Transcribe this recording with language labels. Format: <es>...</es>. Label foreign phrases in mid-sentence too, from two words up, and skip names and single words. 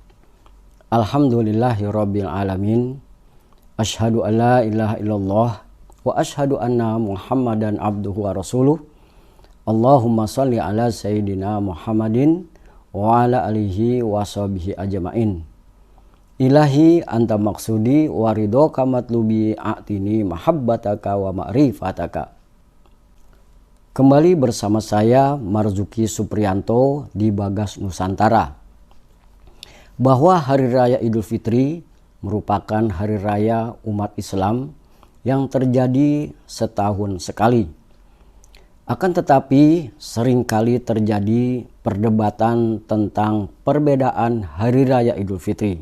<ar>الحمد لله رب العالمين. أشهد أن لا إله إلا الله وأشهد أن محمدا عبده ورسوله. اللهم صل على سيدنا محمد وعلى آله وصحبه أجمعين. إلهي أنت مقصودي ورضاك مطلوبي أعطني محبتك ومعرفتك.</ar> <id>Kembali bersama saya Marzuki Supriyanto di Bagas Nusantara. Bahwa Hari Raya Idul Fitri merupakan hari raya umat Islam yang terjadi setahun sekali. Akan tetapi seringkali terjadi perdebatan tentang perbedaan Hari Raya Idul Fitri.</id>